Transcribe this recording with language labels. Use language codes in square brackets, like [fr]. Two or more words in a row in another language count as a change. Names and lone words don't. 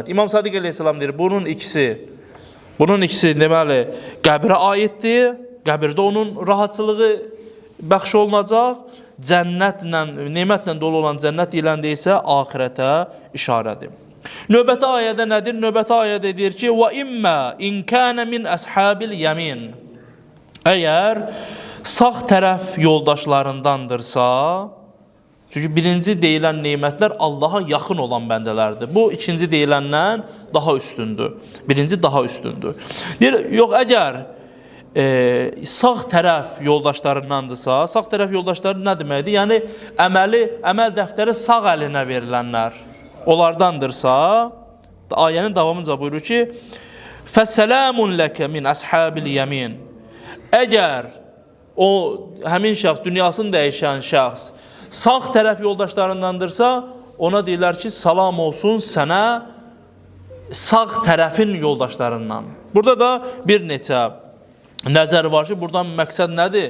[az] İmam Sadiq əleyhissalam deyir, bunun ikisi deməli qəbrə aiddir, qəbirdə onun rahatçılığı bəxş olunacaq, nemətlə dolu olan cənnət deyiləndə isə axirətə işarədir. Növbəti ayədə nədir? Növbəti ayədə deyir ki, [ar] وَإِمَّا إِنْ كَانَ مِنْ أَصْحَابِ الْيَمِينَ [az] Əgər sağ tərəf yoldaşlarındandırsa, çünki birinci deyilən nemətlər Allaha yaxın olan bəndələrdir. Bu, ikinci deyiləndən daha üstündür. Birinci daha üstündür. Deyir, yox, əgər sağ tərəf yoldaşlarındandırsa, sağ tərəf yoldaşları nə deməkdir? Yəni, əməl dəftəri sağ əlinə verilənlər onlardandırsa, ayənin davamınca buyurur ki, [ar] فَسَلَامٌ لَكَ مِنْ أَصْحَابِ الْيَمِينَ [az] Əgər o, həmin şəxs, dünyasını dəyişən şəxs, sağ tərəf yoldaşlarındandırsa, ona deyirlər ki, salam olsun sənə sağ tərəfin yoldaşlarından. Burada da bir neçə nəzər var ki, buradan məqsəd nədir?